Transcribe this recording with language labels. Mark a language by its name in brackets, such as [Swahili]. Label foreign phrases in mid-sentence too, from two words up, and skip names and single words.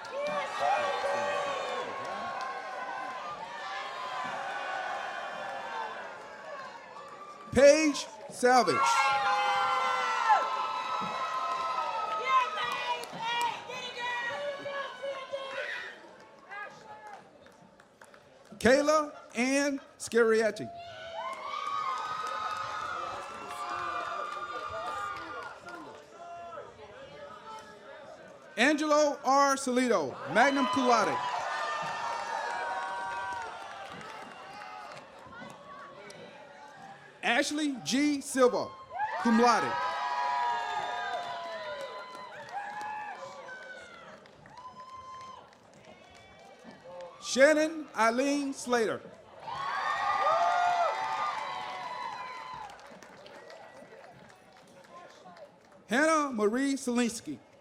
[English] Paige Salvage. Kayla Ann Scariati. Angelo R. Salido, [Latin] magna cum laude. [English] Ashley G. Silva, [Latin] cum laude. [English] Shannon Eileen Slater. Hannah Marie Selinsky.